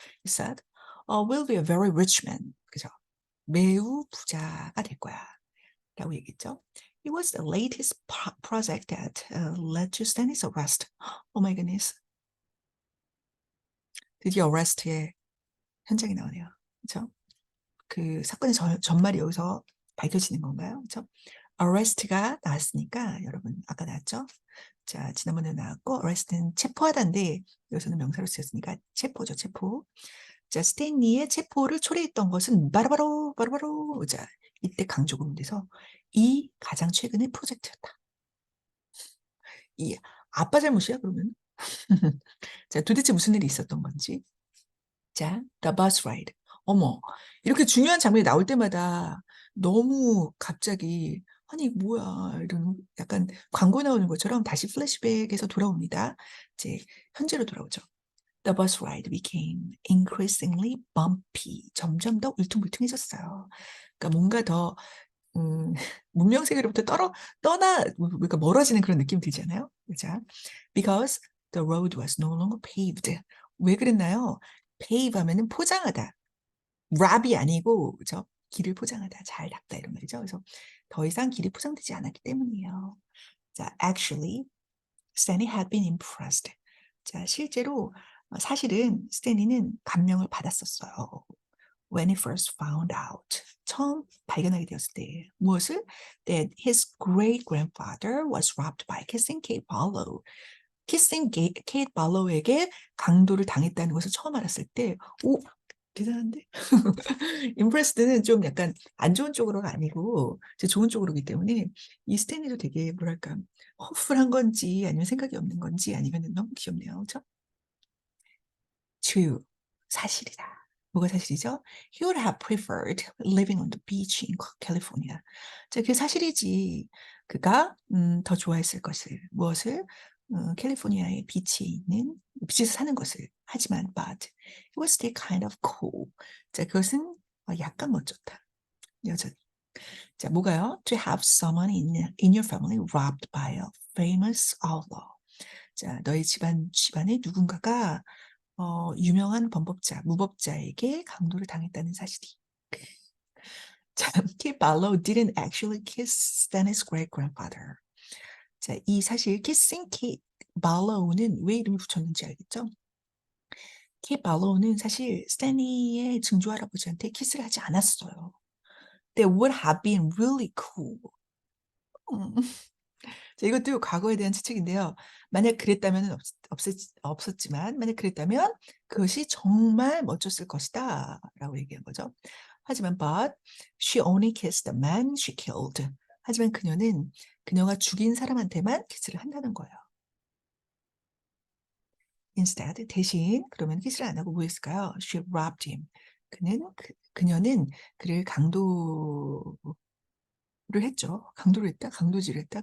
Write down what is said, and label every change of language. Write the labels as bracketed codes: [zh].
[en] he said, will be a very rich man. [ko] 그죠? 매우 부자가 될 거야. 라고 얘기했죠. [en] It was the latest project that led to Stanley's arrest. Oh my goodness. [ko] 드디어 arrest의 현장이 나오네요. 그렇죠? 그 사건의 전말이 여기서 밝혀지는 건가요? 그렇죠? arrest가 나왔으니까 여러분 아까 나왔죠? 자, 지난번에 나왔고 arrest는 체포하다인데 여기서는 명사로 쓰였으니까 체포죠, 체포. 자, 스탠리의 체포를 초래했던 것은 바로바로 자, 이때 강조금 돼서 이 가장 최근의 프로젝트였다. 이 아빠 잘못이야 그러면? 자, 도대체 무슨 일이 있었던 건지. [en] 자, the bus ride. [ko] 어머, 이렇게 중요한 장면이 나올 때마다 너무 갑자기 아니 뭐야 이런 약간 광고 나오는 것처럼 다시 플래시백에서 돌아옵니다. 이제 현재로 돌아오죠. [en] The bus ride became increasingly bumpy. [ko] 점점 더 울퉁불퉁해졌어요. 그러니까 뭔가 더 문명 세계로부터 그러니까 멀어지는 그런 느낌 들잖아요. [en] 자, because the road was no longer paved. [ko] 왜 그랬나요? pave 하면은 포장하다. wrap이 아니고, 그죠? 길을 포장하다, 잘 닦다 이런 말이죠. 그래서 더 이상 길이 포장되지 않았기 때문이에요. [en] 자, actually, Stanley had been impressed. [ko] 자, 실제로 사실은 스탠리는 감명을 받았었어요. [en] When he first found out. [ko] 처음 발견하게 되었을 때 무엇을? [en] That his great grandfather was robbed by kissing Kate Barlow. [ko] 키싱 케이트 발로우에게 강도를 당했다는 것을 처음 알았을 때, 오, 대단한데? 임프레스드는 좀 약간 안 좋은 쪽으로가 아니고 좋은 쪽으로기 때문에 이 스탠리도 되게 뭐랄까 허술한 건지 아니면 생각이 없는 건지 아니면 너무 귀엽네요. 그렇죠? True. 사실이다. 뭐가 사실이죠? [en] He would have preferred living on the beach in California. [ko] 자, 그게 사실이지. 그가 더 좋아했을 것을. 무엇을? 캘리포니아의 비치에 있는 비치에서 사는 것을. [en] 하지만 but it was still kind of cool. [ko] 자, 그것은 약간 멋졌다. 여전히. 자, 뭐가요? [en] To have someone in your family robbed by a famous outlaw. [ko] 자, 너희 집안에 누군가가 유명한 범법자, 무법자에게 강도를 당했다는 사실이. [en] 참, Kit Barlow didn't actually kiss Stanley's great-grandfather. [ko] 자, 이 사실 kissing Kit Barlow는 왜 이름을 붙였는지 알겠죠? Kit Barlow는 사실 스탠리의 증조 할아버지한테 키스를 하지 않았어요. [en] That would have been really cool. 음. [ko] 자, 이것도 과거에 대한 추측인데요. 만약 그랬다면 없었지만 만약 그랬다면 그것이 정말 멋졌을 것이다 라고 얘기한 거죠. [en] 하지만 but she only kissed the man she killed. [ko] 하지만 그녀가 죽인 사람한테만 키스를 한다는 거예요. Instead, 대신 그러면 키스를 안 하고 뭐 했을까요? [en] She robbed him. [ko] 그녀는 그를 강도를 했죠. 강도를 했다? 강도질을 했다?